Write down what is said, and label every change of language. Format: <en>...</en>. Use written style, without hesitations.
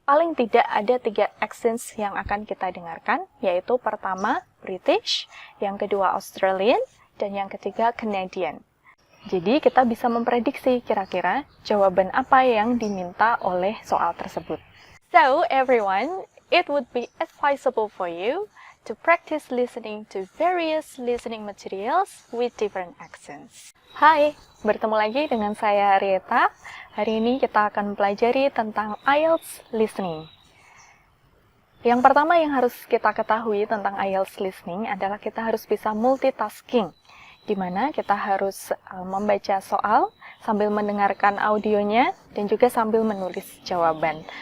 <id>paling tidak ada 3 accents yang akan kita dengarkan, yaitu pertama British, yang kedua Australian, dan yang ketiga Canadian. Jadi kita bisa memprediksi kira-kira jawaban apa yang diminta oleh soal tersebut.</id> <en>So everyone, it would be advisable for you to practice listening to various listening materials with different accents.</en> <id>Hai, bertemu lagi dengan saya Rieta. Hari ini kita akan pelajari tentang IELTS listening. Yang pertama yang harus kita ketahui tentang IELTS listening adalah kita harus bisa multitasking, di mana kita harus membaca soal sambil mendengarkan audionya dan juga sambil menulis jawaban.</id>